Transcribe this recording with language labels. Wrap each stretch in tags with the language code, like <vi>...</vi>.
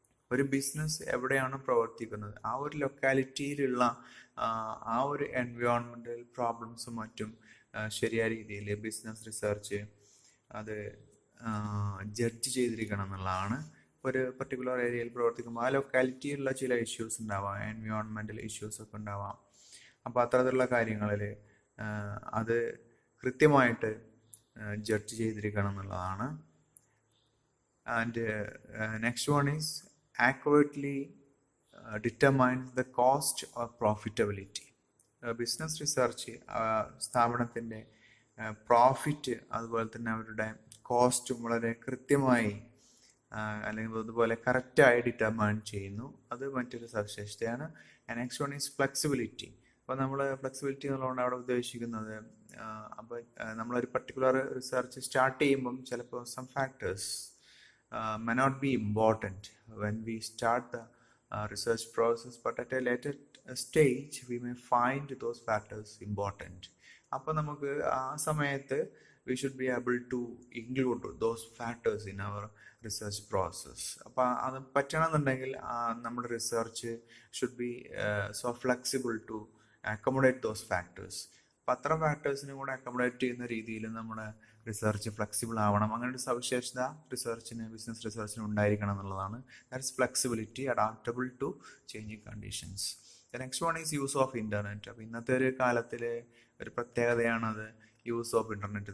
<ml>ഒരു ബിസിനസ് എവിടെയാണ് പ്രവർത്തിക്കുന്നത് ആ ഒരു ലൊക്കാലിറ്റിയിലുള്ള ആ ഒരു എൻവയോൺമെൻറ്റൽ പ്രോബ്ലംസും മറ്റും ശരിയായ രീതിയിൽ ബിസിനസ് റിസർച്ച് അത് ജഡ്ജ് ചെയ്തിരിക്കണം എന്നുള്ളതാണ്. ഒരു പർട്ടിക്കുലർ ഏരിയയിൽ പ്രവർത്തിക്കുമ്പോൾ ആ ലൊക്കാലിറ്റിയിലുള്ള ചില ഇഷ്യൂസ് ഉണ്ടാവാം, എൻവയോൺമെൻറ്റൽ ഇഷ്യൂസ് ഒക്കെ ഉണ്ടാവാം. അപ്പോൾ അത്തരത്തിലുള്ള കാര്യങ്ങളിൽ അത് കൃത്യമായിട്ട് ജഡ്ജ് ചെയ്തിരിക്കണം എന്നുള്ളതാണ്.</ml> <en>And next one is accurately determine the cost or profitability.</en> <ml>Business research സ്ഥാപനത്തിൻ്റെ പ്രോഫിറ്റ് അതുപോലെ തന്നെ അവരുടെ കോസ്റ്റും വളരെ കൃത്യമായി അല്ലെങ്കിൽ അതുപോലെ കറക്റ്റായി ഡിറ്റർമൈൻ ചെയ്യുന്നു. അത് മറ്റൊരു സവിശേഷതയാണ്.</ml> <en>Next one is flexibility.</en> <ml>അപ്പോൾ നമ്മൾ ഫ്ലെക്സിബിലിറ്റി എന്നുള്ളതുകൊണ്ട് അവിടെ ഉദ്ദേശിക്കുന്നത്, അപ്പോൾ നമ്മളൊരു പർട്ടിക്കുലർ റിസർച്ച് സ്റ്റാർട്ട് ചെയ്യുമ്പം ചിലപ്പോൾ</ml> <en>Some factors may not be important when we start the research process, but at a later stage we may find those factors important.</en> <ml>അപ്പോൾ നമുക്ക് ആ സമയത്ത്</ml> <en>we should be able to include those factors in our research process.</en> <ml>അപ്പോൾ അത് പറ്റണമെന്നുണ്ടെങ്കിൽ നമ്മുടെ</ml> <en>Research should be so flexible to accommodate those factors.</en> <ml>അപ്പോൾ അത്ര ഫാക്ടേഴ്സിനും കൂടെ അക്കോമഡേറ്റ് ചെയ്യുന്ന രീതിയിൽ നമ്മുടെ റിസർച്ച് ഫ്ലെക്സിബിൾ ആവണം. അങ്ങനെ ഒരു സവിശേഷത ബിസിനസ് റിസർച്ചിന് ഉണ്ടായിരിക്കണം എന്നുള്ളതാണ്.</ml> <en>That's flexibility, adaptable to changing conditions. Next one is use of internet.</en> <ml>അപ്പോൾ ഇന്നത്തെ ഒരു കാലത്തിലെ ഒരു പ്രത്യേകതയാണത്</ml> <en>Use of internet.</en>